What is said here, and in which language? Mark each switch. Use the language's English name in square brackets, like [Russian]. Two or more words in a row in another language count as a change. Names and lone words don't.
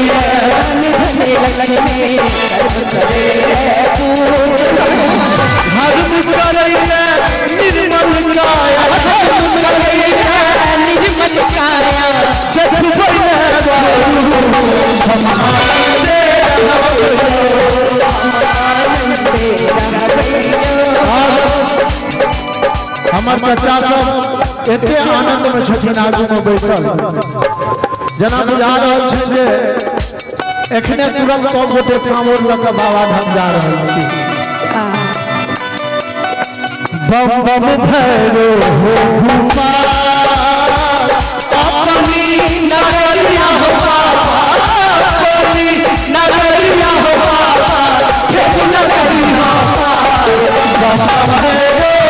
[Maithili] धन लक्ष्मी धर्म करैले निर्मल काया निर्मल काया देखबै हम आनंद हमर बच्चा सब एते आनंद में छथिन आगू में बैठल जना बुझा रहल छै जे एखने तुरंत सब गोटे कांवर लऽ कऽ बाबा धाम जा रहल छी। [Bhojpuri] बम बम भैरो हो भूपा अपनी नगरिया हो अपनी नगरिया हो नगरिया बम भैरो